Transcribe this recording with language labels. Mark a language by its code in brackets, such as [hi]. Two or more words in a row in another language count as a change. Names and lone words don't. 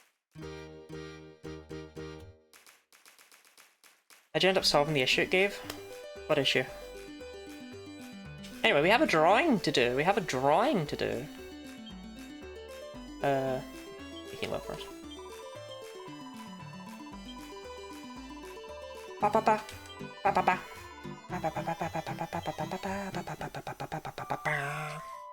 [en] How'd you end up solving the issue it gave? What issue? Anyway, we have a drawing to do. We have a drawing to do. Heal up first. Ba ba ba. Ba ba ba. Ba ba ba ba ba ba ba ba ba ba ba ba ba ba ba.